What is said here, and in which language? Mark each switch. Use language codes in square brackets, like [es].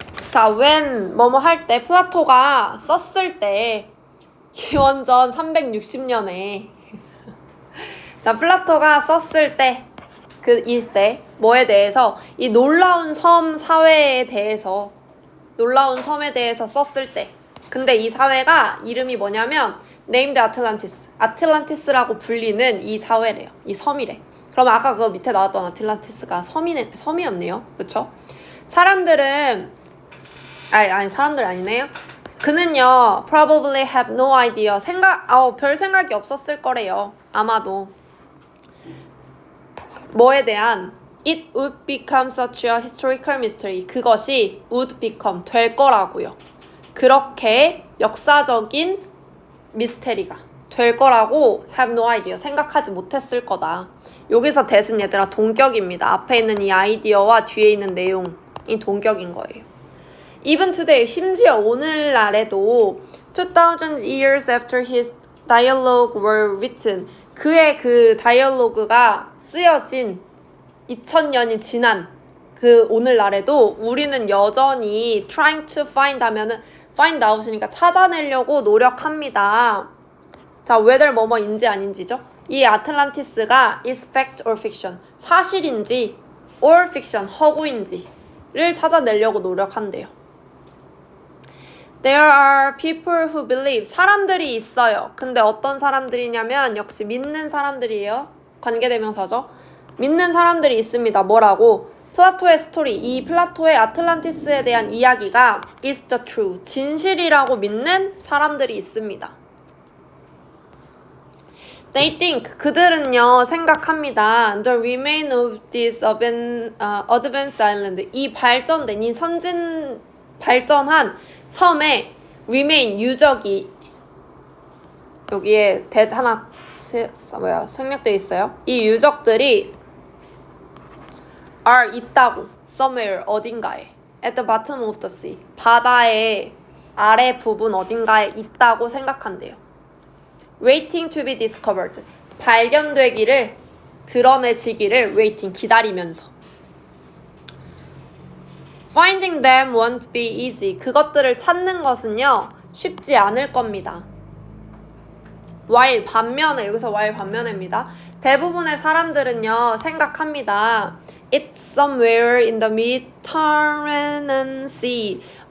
[ko] 자, when 뭐뭐 할 때 플라토가 썼을 때 기원전 360년에 자, 플라토가 썼을 때 이때 뭐에 대해서 이 놀라운 섬 사회에 대해서 놀라운 섬에 대해서 썼을 때 근데 이 사회가 이름이 뭐냐면 [en] named Atlantis [ko] 아틀란티스라고 불리는 이 사회래요. 이 섬이래. 그러면 아까 그 밑에 나왔던 아틀란티스가 섬이었네요. 그쵸? 사람들은 아니 사람들 아니네요. 그는요 [en] probably have no idea [ko] 별 생각이 없었을 거래요. 아마도 뭐에 대한 [en] it would become such a historical mystery [ko] 그것이 [en] would become [ko] 될 거라고요. 그렇게 역사적인 미스테리가 될 거라고 [en] have no idea [ko] 생각하지 못했을 거다. 여기서 that은 얘들아 동격입니다. 앞에 있는 이 아이디어와 뒤에 있는 내용이 동격인 거예요. [en] Even today, [ko] 심지어 오늘날에도 [en] 2000 years after his dialogue were written [ko] 그의 그 다이얼로그가 쓰여진 2000년이 지난 그 오늘날에도 우리는 여전히 [en] trying to find [ko] 하면은 [en] find out [ko] 이니까 찾아내려고 노력합니다. 자, whether 뭐뭐인지 아닌지죠? 이 아틀란티스가 [en] is fact or fiction [ko] 사실인지 [en] or fiction [ko] 허구인지를 찾아내려고 노력한대요. [en] There are people who believe [ko] 사람들이 있어요. 근데 어떤 사람들이냐면 역시 믿는 사람들이에요. 관계대명사죠. 믿는 사람들이 있습니다. 뭐라고? 플라토의 스토리, 이 플라토의 아틀란티스에 대한 이야기가 [en] is the true, [ko] 진실이라고 믿는 사람들이 있습니다. [en] They think, [ko] 그들은요 생각합니다. [en] The remain of this advanced island, [ko] 이 발전된, 이 발전한 섬에 remain, 유적이 여기에 that 하나 생략되어 있어요. 이 유적들이 are 있다고 somewhere 어딘가에 [en] at the bottom of the sea [ko] 바다의 아래 부분 어딘가에 있다고 생각한대요. [en] waiting to be discovered [ko] 발견되기를 드러내지기를 waiting 기다리면서 [en] Finding them won't be easy. [ko] 그것들을 찾는 것은요 쉽지 않을 겁니다. while 반면에 여기서 while 반면입니다. 대부분의 사람들은요 생각합니다. [en] It's somewhere in the Mediterranean Sea.